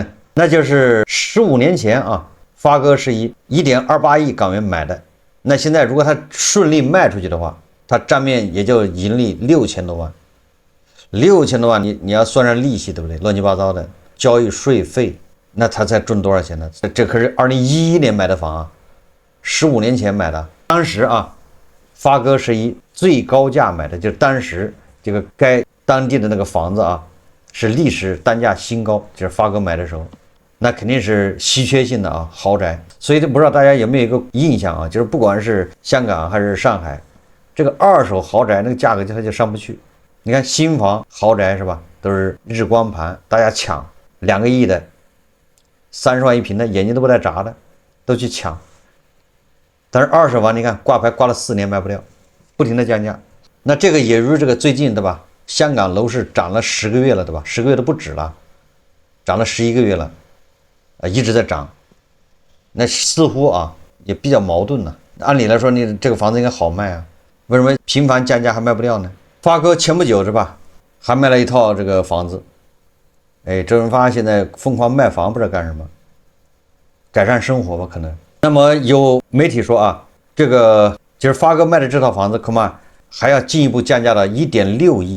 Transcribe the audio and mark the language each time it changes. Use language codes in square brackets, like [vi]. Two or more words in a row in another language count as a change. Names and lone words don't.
[zh] 那就是15年前發哥是以 1.28 億港元買的，那現在如果他順利賣出去的話，他賬面也就盈利6000多萬，6000多万你要算上利息，對不对？亂七八糟的交易稅費，那他才賺多少錢呢？這可是2011年買的房啊，15年前買的。當時發哥是以最高價買的，就是當時這個該當地的那個房子是歷史單價新高，就是發哥買的時候。那肯定是稀缺性的啊豪宅。所以不知道大家有没有一个印象啊，就是不管是香港还是上海，这个二手豪宅那个价格它就上不去。你看新房豪宅是吧，都是日光盘，大家抢2个亿的，30万一平的，眼睛都不带眨的，都去抢。但是二手房你看挂牌挂了4年卖不掉，不停的降价。那这个也如这个最近对吧，香港楼市涨了10个月了对吧，10个月都不止了，涨了11个月了，一直在涨。那似乎啊也比较矛盾呢。按理来说你这个房子应该好賣啊，為什麼頻繁降價還賣不掉呢？發哥前不久是吧，還賣了一套這個房子。周潤發現在瘋狂賣房，不知道幹什麼，改善生活吧可能。那麼有媒體說啊，這個就是發哥賣的這套房子恐怕還要進一步降價到1.6億。